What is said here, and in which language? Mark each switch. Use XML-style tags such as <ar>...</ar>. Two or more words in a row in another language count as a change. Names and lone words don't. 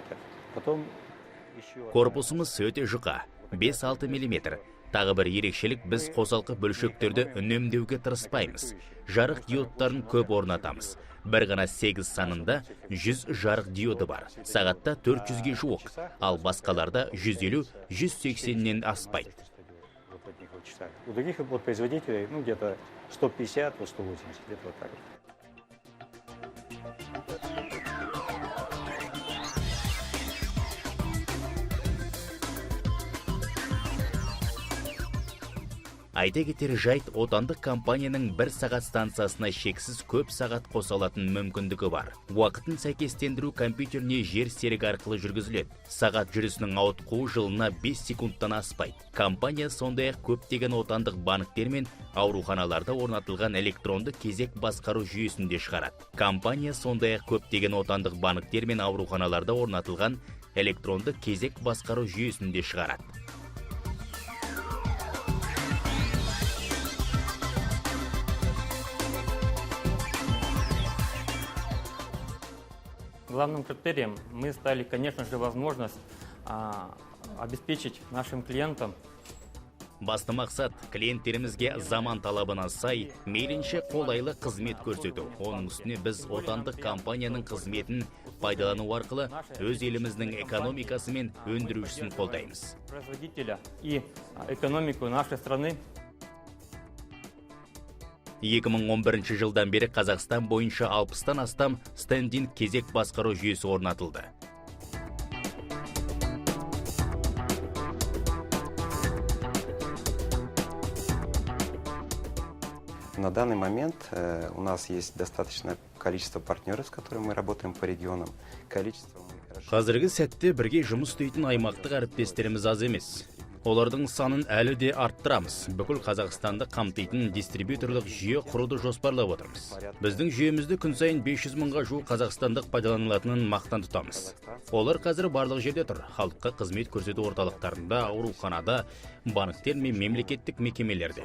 <ru>Потом</ru> <kk>Корпусымыз өте жұқа, 5-6 мм. Тағы бір ерекшелік, біз қосалқы бөлшектерді үнемдеуге тырыспаймыз. Жарық диодтарын көп орнатамыз. Бір ғана 8 санында 100 жарық диоды бар. Сағатта 400-ге жуық, ал басқаларда 150-180-нен аспайды.</kk> <ru>У других производителей где-то 150-180, где-то вот так.</ru> <kk>Айта кетер жайт, отандық компанияның 1 сағат станциясына шексіз көп сағат қоса алатын мүмкіндігі бар. Уақытын сәйкестендіру компьютеріне жер серік арқылы жүргізіледі. Сағат жүрісінің ауытқуы жылына 5 секундтан аспайды. Компания сондай-ақ көптеген отандық банктер мен ауруханаларда орнатылған электронды кезек басқару жүйесінде шығарады. Компания сондай-ақ көптеген отандық банктер мен ауруханаларда орнатылған электронды кезек басқару жүйесінде шығарады.</kk> <ru>Главным критерием мы ставили, конечно же, возможность обеспечить нашим клиентам.</ru> <kk>Басты мақсат клиенттерімізге заман талабына сай, мейлінше қолайлы қызмет көрсету. Оның үстіне біз отандық компанияның қызметін пайдалану арқылы өз еліміздің экономикасы мен өндірушісін қолдаймыз.</kk> <ru>Производителя и экономику нашей страны.</ru> <kk>2011 жылдан бері Қазақстан бойынша 60-тан астам стендинг кезек басқару жүйесі орнатылды.</kk> <ru>На данный момент у нас есть достаточное количество партнеров, с которыми мы работаем по регионам.</ru> <kk>Қазіргі сәтте бірге жұмыс істейтін аймақтық әріптестеріміз аз емес. Олардың санын әлі де арттырамыз. Бүкіл Қазақстанды қамтитын дистрибьюторлық жүйе құруды жоспарлап отырмыз. Біздің жүйемізді күн сайын 500 мыңға жуық қазақстандық пайдаланылатынын мақтан тұтамыз. Олар қазір барлық жерде тұр. Халыққа қызмет көрсету орталықтарында, ауруханада, банктер мен мемлекеттік мекемелерде.</kk>